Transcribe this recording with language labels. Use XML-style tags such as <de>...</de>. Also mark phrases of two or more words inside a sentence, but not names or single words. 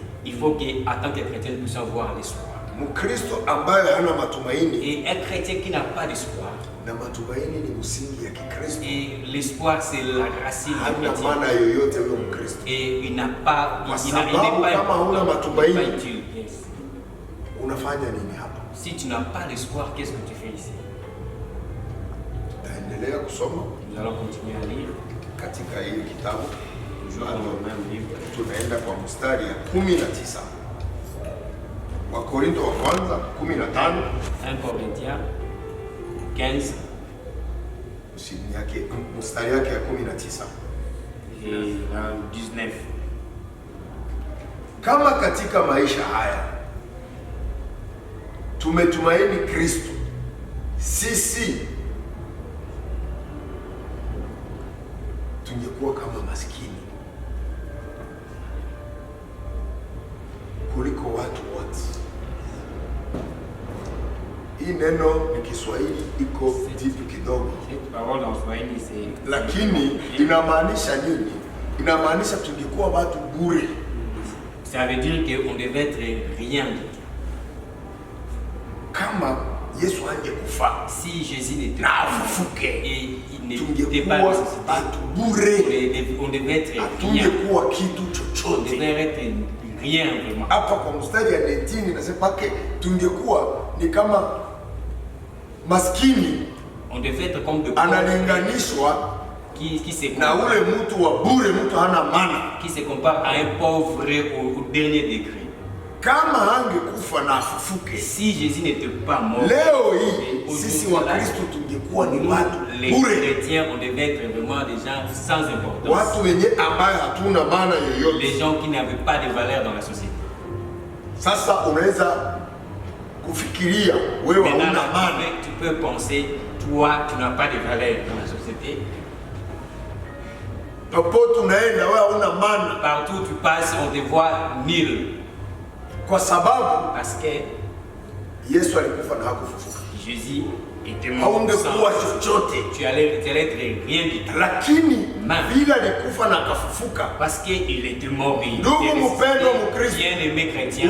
<fr>il faut qu'en tant que chrétien, nous puissions avoir l'espoir.</fr> <sw>Mkristo ambaye hana matumaini,</sw> <fr>Et un chrétien qui n'a pas d'espoir,</fr> <sw>na matumaini ni msingi ya Kikristo,</sw> <fr>et l'espoir c'est la racine du</fr> <sw>hana</sw> <fr>chrétien.</fr> <sw>maana yoyote huyo Mkristo.</sw> <fr>Et il n'a pas,</fr> <sw>Kwa</sw> <fr>il</fr> <sw>sababu</sw> <fr>n'est pas</fr> <sw>kama huna</sw> <fr>il n'est</fr> <sw>matumaini,</sw> <fr>pas utile. Yes.</fr> <sw>Unafanya nini hapa?</sw> <fr>Si tu n'as pas l'espoir, qu'est-ce que tu fais ici?</fr> <sw>Taendelea kusoma</sw> <fr>Nous allons continuer à lire,</fr> <sw>katika hii kitabu,</sw> <fr>toujours dans le même livre.</fr> <sw>tunaenda kwa mstari ya 19 Wakorintho wa kwanza 15</sw> <fr>1 Corinthiens 15</fr> <sw>mstari yake ya 19.</sw> <fr>et dans 19.</fr> <sw>Kama katika maisha haya tumetumaini Kristo, sisi tungekuwa kama maskini kuliko watu wote. Hii neno ni Kiswahili, iko deep kidogo,</sw> <fr>Cette parole en Swahili, c'est.</fr> <sw>lakini inamaanisha nini? Inamaanisha tungekuwa watu bure.</sw> <fr>Ça veut dire qu'on devait être rien du tout.</fr> <sw>Kama Yesu angekufa</sw> <fr>Si Jésus n'était</fr> <sw>na</sw> <fr>pas</fr> <sw>afufuke,</sw> <fr>et il n'était pas</fr> <sw>tungekuwa</sw> <fr>ressuscité,</fr> <sw>watu bure,</sw> <fr>on devait être rien.</fr> <sw>hatungekuwa kitu</sw> <fr>On</fr> <sw>chochote.</sw> <fr>devait être rien vraiment.</fr> <sw>Hapa kwa mstari ya 19 nasema ke tungekuwa ni kama maskini</sw> <fr>On devait être comme de pauvres</fr> <sw>analinganishwa</sw> <fr>qui se</fr> <sw>na ule mtu wa bure, mtu hana maana.</sw> <fr>qui se compare à un pauvre au dernier degré.</fr> <sw>Kama angekufa na afufuke,</sw> <fr>Si Jésus n'était pas mort,</fr> <sw>leo hii sisi wa Kristo tungekuwa ni</sw> <fr>nous,</fr> <sw>watu</sw> <fr>les</fr> <sw>bure,</sw> <fr>chrétiens, on devait être vraiment des gens sans importance.</fr> <sw>watu wenye ambayo hatuna maana yoyote.</sw> <fr>Les gens qui n'avaient pas de valeur dans la société.</fr> <sw>Sasa unaweza kufikiria wewe</sw> <fr>Maintenant,</fr> <sw>hauna maana,</sw> <fr>tu peux penser, toi, tu n'as pas de valeur dans la société.</fr> <sw>Popote unaenda wewe hauna maana.</sw> <fr>Partout où tu passes, on te voit nul.</fr> <sw>Kwa sababu</sw> <fr>Parce que</fr> <sw>Yesu alikufa na hakufufuka.</sw> <fr>Jésus était mort</fr> <sw>Haungekuwa</sw> <fr>sans.</fr> <sw>chochote.</sw> <fr>Tu allais être rien du tout.</fr> <sw>Lakini vile alikufa na akafufuka.</sw> <fr>Parce qu'il était mort et il</fr> <sw>Ndugu mpendwa Mkristo,</sw> <fr>bien-aimé chrétien,</fr>